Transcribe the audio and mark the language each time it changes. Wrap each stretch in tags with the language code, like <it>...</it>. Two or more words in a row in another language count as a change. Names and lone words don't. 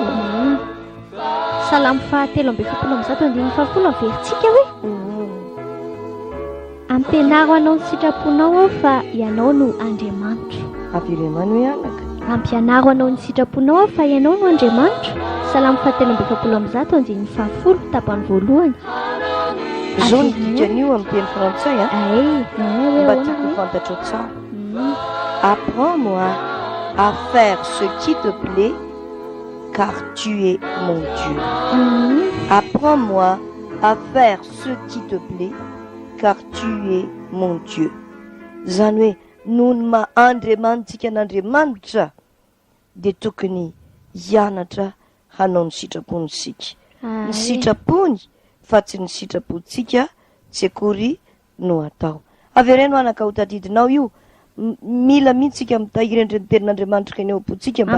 <mg>salamo 7:7 averintsika hoe ampianaro anao ny sitraponao ao fa ianao no Andriamanitra. averenano hoe anaka Ampianaro anao ny sitraponao ao fa ianao no Andriamanitra. Salamo 7:7 tapany voalohany. zao ny dikan'io amin'ny teny frantsay mba tiako fantatra tsara.</mg> <fr>Apprends-moi à faire ce qui te plaît car tu es mon Dieu. Apprends-moi à faire ce qui te plaît car tu es mon Dieu.</fr> <mg>Zany hoe noho ny mahandriamanitsika an'Andriamanitra dia tokony hianatra hanao ny sitrapony sika. Ny sitrapony fa tsy ny sitrapontsika tsy akory no atao. Avereno anaka ho tadidinao io mila mihitsika mitahiry ny tenin'Andriamanitra ka ny ao am-pontsika mba</mg>